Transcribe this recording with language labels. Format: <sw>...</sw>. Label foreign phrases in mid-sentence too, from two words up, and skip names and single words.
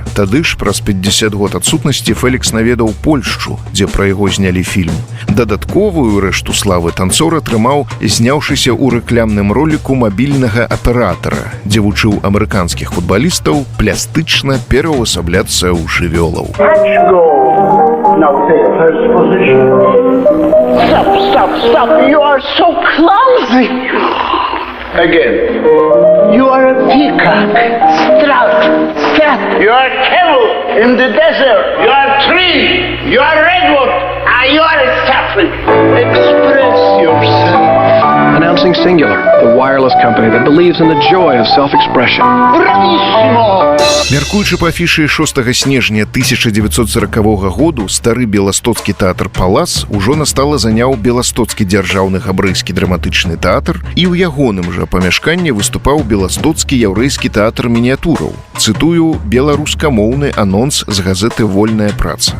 <be>Тады ж, праз 50 год адсутнасці, Фелікс наведаў Польшчу, дзе пра яго знялі фільм. Дадатковую рэшту славы танцор атрымаў, зняўшыся ў рэклямным роліку мабільнага аператара, дзе вучыў амерыканскіх футбалістаў пластычна пераўвасабляцца ў жывёлаў.</be> <en>Now take the first position. Stop. You are so clumsy. Again. You are a peacock. Strut. You are a camel in the desert. You are a tree. You are a redwood. You are a sapling. Express yourself. Announcing Singular, the wireless company that believes in the joy of self-expression. Bravissimo!</en> <be>Мяркуючы па афішы 6 снежня 1940 году, стары беластоцкі тэатр «Палас» ужо настала заняў беластоцкі дзяржаўны габрэйскі драматычны тэатр, і ў ягоным жа памяшканні выступаў беластоцкі яўрэйскі тэатр мініятураў. Цытую беларускамоўны анонс з газеты «Вольная праца».</be>